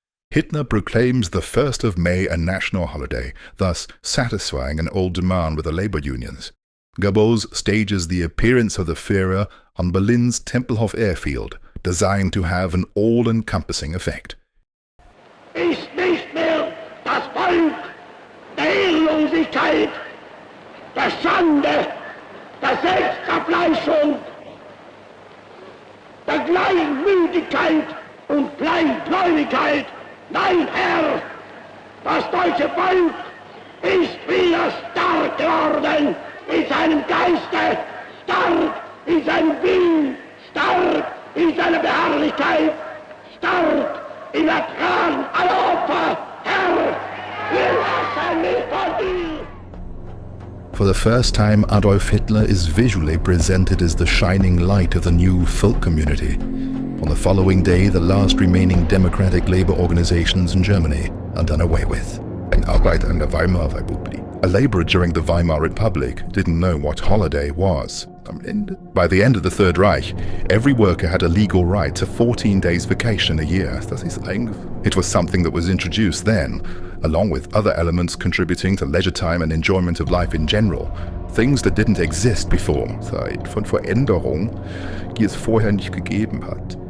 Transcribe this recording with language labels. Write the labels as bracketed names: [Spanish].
[English] Hitler proclaims the 1st of May a national holiday, thus satisfying an old demand with the labor unions. Goebbels stages the appearance of the Führer on Berlin's Tempelhof airfield, designed to have an all-encompassing effect. [German] Ist nicht mehr das Volk der Ehrenlosigkeit, der Schande, der Selbstabfleischung, der Kleinmütigkeit und Kleingläubigkeit. Nein, Herr, das deutsche Volk ist wieder stark geworden in seinem Geiste, stark in seinem Willen, stark in seiner Beharrlichkeit, stark im Ertragen aller Opfer. Herr, wir lassen nicht von dir. [English] For the first time, Adolf Hitler is visually presented as the shining light of the new folk community. On the following day, the last remaining democratic labor organizations in Germany are done away with. [German] Ein Arbeiter in der Weimarer Republik. [English] A laborer during the Weimar Republic didn't know what holiday was. By the end of the Third Reich, every worker had a legal right to 14 days vacation a year. It was something that was introduced then, along with other elements contributing to leisure time and enjoyment of life in general. Things that didn't exist before. [German] Zeit von Veränderung, die es vorher nicht gegeben hat.